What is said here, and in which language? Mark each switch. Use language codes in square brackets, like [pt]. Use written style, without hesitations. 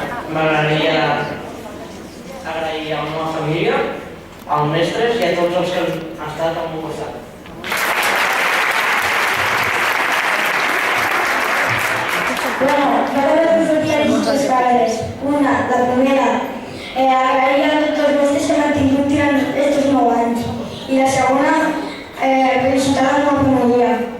[ca] M'agradaria agrair a la meva família, als mestres i a tots els que han estat al meu costat. [es] Bueno, yo creo que sería muchas paredes. [ca] Una, la primera, agrair a tots els mestres que m'han tingut durant estos 9 anys. I la segona, felicitar a la meva família.